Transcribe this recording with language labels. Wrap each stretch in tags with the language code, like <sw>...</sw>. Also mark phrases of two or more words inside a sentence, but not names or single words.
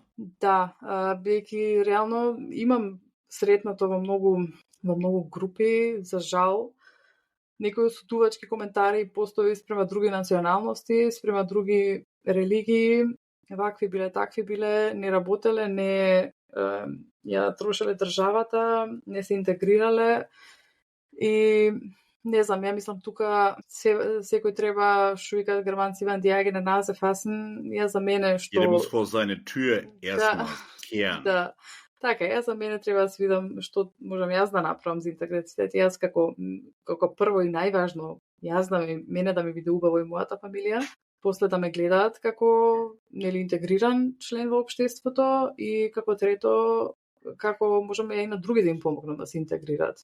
<mk>Да, бидејќи реално имам сретнато во многу групи, за жал, некои осудувачки коментари постои спрема други националности, спрема други религии, вакви биле, такви биле, не работеле, не ја трошеле државата, не се интегрирале и не знам, ја мислам тука секој треба, што викаат германци, ван</mk> <de>die eigene Nase fassen,</de> <mk>ја за мене што...</mk> <de>Jeder muss vor seine Tür erstmal kehren.</de> <mk>Да. Така, јас за мене треба да видам што можам јас да направам за интеграцијата. Јас како прво и најважно, јас мене да ми биде убаво и мојата фамилија, после да ме гледаат како нели интегриран член во општеството и како трето како можеме и на други да им помогнам да се интегрираат.</mk>